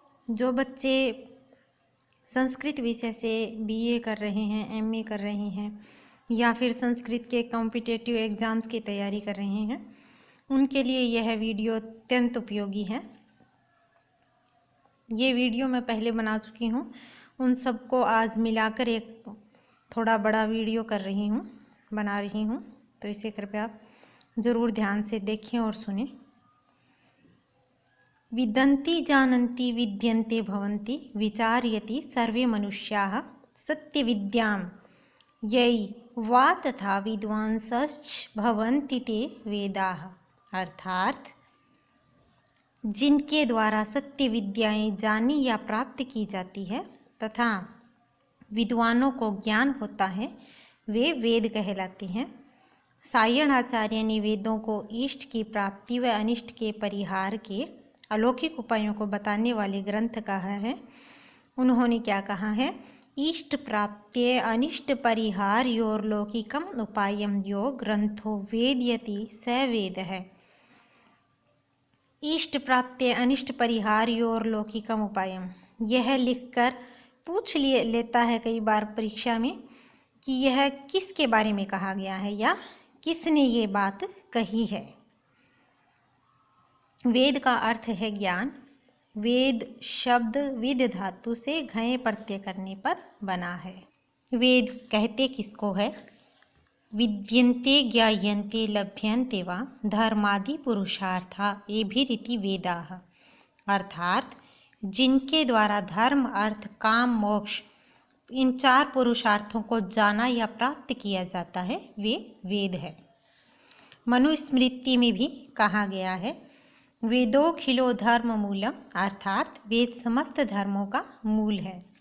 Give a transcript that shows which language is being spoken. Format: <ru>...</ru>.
<hi>जो बच्चे संस्कृत विषय से बीए कर रहे हैं, एमए कर रहे हैं या फिर संस्कृत के कॉम्पिटिटिव एग्ज़ाम्स की तैयारी कर रहे हैं, उनके लिए यह वीडियो अत्यंत उपयोगी है। ये वीडियो मैं पहले बना चुकी हूँ, उन सबको आज मिलाकर एक थोड़ा बड़ा वीडियो बना रही हूँ, तो इसे कृपया आप ज़रूर ध्यान से देखें और सुनें।</hi> <sa>विदन्ति जानन्ति विद्यन्ते भवन्ति विचार्यति सर्वे मनुष्याः सत्यविद्यां यै वा तथा विद्वांसश्च भवन्ति ते वेदाः।</sa> <hi>अर्थात जिनके द्वारा सत्य विद्याएं जानी या प्राप्त की जाती है तथा विद्वानों को ज्ञान होता है, वे वेद कहलाते हैं। सायणाचार्य ने वेदों को इष्ट की प्राप्ति व अनिष्ट के परिहार के अलौकिक उपायों को बताने वाले ग्रंथ कहा है। उन्होंने क्या कहा है?</hi> <sa>इष्ट प्राप्त्ये अनिष्ट परिहार्योर्लौकिकम उपायम यो ग्रंथो वेदयति स वेद है। इष्ट प्राप्त्ये अनिष्ट परिहार्योर्लौकिकम उपायम,</sa> <hi>यह लिखकर पूछ लेता है कई बार परीक्षा में कि यह किसके बारे में कहा गया है या किसने ये बात कही है। वेद का अर्थ है ज्ञान। वेद शब्द विद धातु से घय प्रत्यय करने पर बना है। वेद कहते किसको है?</hi> <sa>विद्यन्ते ज्ञायन्ते लभ्यन्ते वा धर्मादि पुरुषार्था एभिरिति वेदाः।</sa> <hi>अर्थात जिनके द्वारा धर्म, अर्थ, काम, मोक्ष, इन चार पुरुषार्थों को जाना या प्राप्त किया जाता है, वे वेद है। मनुस्मृति में भी कहा गया है,</hi> <sa>वेदोखिलो धर्म मूलम,</sa> <hi>अर्थात वेद समस्त धर्मों का मूल है।</hi>